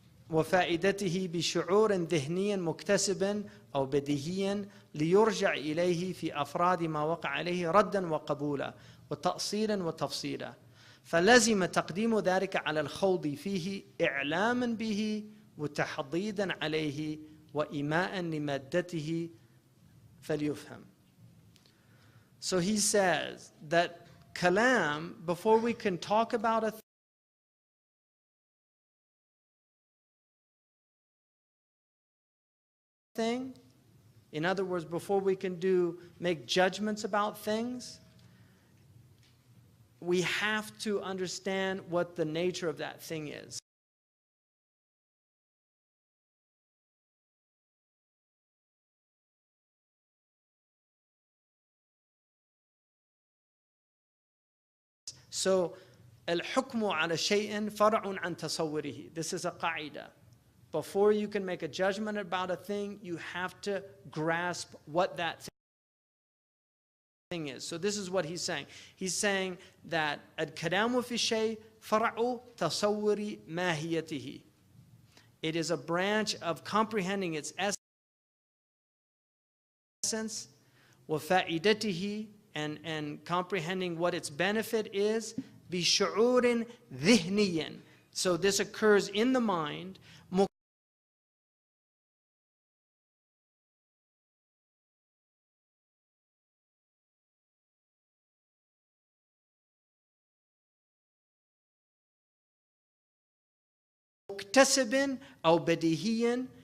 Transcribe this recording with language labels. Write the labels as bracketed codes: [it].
[ar] وفائدته بشعور ذهني مكتسب أو بديهيا ليرجع إليه في أفراد ما وقع عليه ردا وقبولا وتأصيلا وتفصيلا، فلزم تقديم ذلك على الخوض فيه إعلاما به وتحضيدا عليه وإيماء لمادته فليفهم. [en] So he says that kalam, before we can talk about a thing, in other words, before we can make judgments about things, we have to understand what the nature of that thing is. So, [ar] الحكم على شيء فرع عن تصوره. [en] This is a qaida. Before you can make a judgment about a thing, you have to grasp what that thing is. So this is what he's saying. He's saying that [ar] الكلام في الشيء فرع تصور ماهيته. [en] It is a branch of comprehending its essence, [ar] وفائدته, [en] and comprehending what its benefit is, [ar] بشعور ذهني. [en] So this occurs in the mind, [ar] مكتسب أو بديهيا.